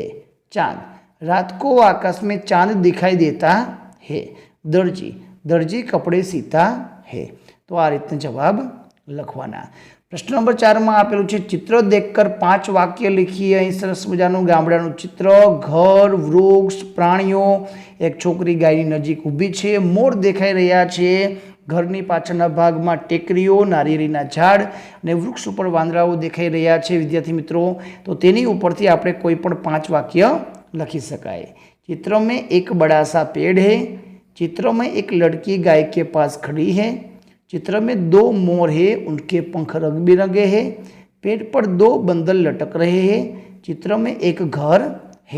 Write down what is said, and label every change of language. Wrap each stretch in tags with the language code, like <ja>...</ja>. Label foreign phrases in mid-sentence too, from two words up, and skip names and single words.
<hi>चांद, रात को आकाश में चांद दिखाई देता है। दर्जी, दर्जी कपड़े सीता है।</hi> <gu>તો આ રીતે જવાબ લખવાના। પ્રશ્ન નંબર 4 માં આપેલું છે,</gu> <hi>चित्र देखकर 5 वाक्य लिखिए।</hi> <gu>અહીં સરસ મજાનું ગામડાનું ચિત્ર, ઘર, વૃક્ષ, પ્રાણીઓ, એક છોકરી ગાયની નજીક ઊભી છે, મોર દેખાઈ રહ્યા છે, ઘરની પાછળના ભાગમાં ટેકરીઓ, નારિયેળીના ઝાડ અને વૃક્ષ ઉપર વાંદરાઓ દેખાઈ રહ્યા છે। વિદ્યાર્થી મિત્રો, તો તેની ઉપરથી આપણે કોઈ પણ 5 વાક્ય લખી શકાય।</gu> <hi>चित्र में एक बड़ा सा पेड़ है। चित्र में एक लड़की गाय के पास खड़ी है। चित्र में 2 मोर है, उनके पंख रंग बिरंगे हैं। पेड़ पर 2 बंदर लटक रहे हैं। चित्र में एक घर है।</hi>